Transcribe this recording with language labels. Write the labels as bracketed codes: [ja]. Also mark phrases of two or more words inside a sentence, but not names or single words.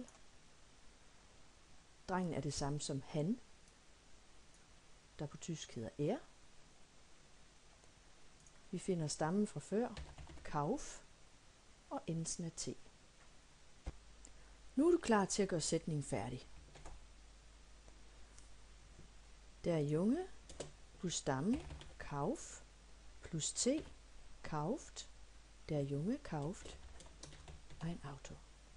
[da] Drengen er det samme som han, der på tysk hedder er. Vi finder stammen fra før, kauf, og endelsen er t. Nu er du klar til at gøre sætningen færdig. [de] Der Junge [da] plus stammen, [de] kauf, plus t, kauft, der Junge kauft ein Auto.